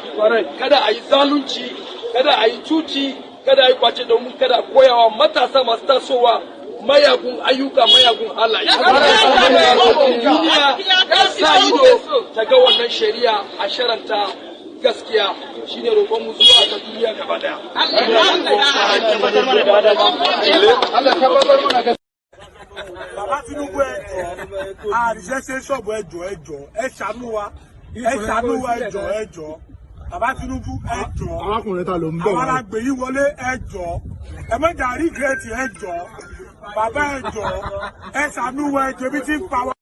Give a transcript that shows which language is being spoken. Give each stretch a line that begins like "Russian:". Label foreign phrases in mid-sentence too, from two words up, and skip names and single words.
Hausa: Kada a yi zalunci, kada a yi cuci, kada a yi kwace domin kada koyawa matasa masu tasowa mayagun ayyuka, mayagun halaye. Duniya sa ido ta ga wannan shari'a a sharanta gaskiya shine roƙon mu zuwa ga duniya gaba daya.
Yoruba: Bàbá Tinubu ẹjọ́, àríṣẹ́ ṣọ́ọ̀bù ẹjọ́, ẹ ṣàánú wa, ẹjọ́. Bàbá Tinubu ẹjọ́, Arákùnrin ta ló ń bọ̀. Àwọn alágbè yìí wọlé ẹjọ́, ẹ mẹ́jà rígírẹ́tì ẹjọ́, bàbá ẹjọ́, ẹ ṣàánú wa ẹjọ́ bí tí ń pa wá.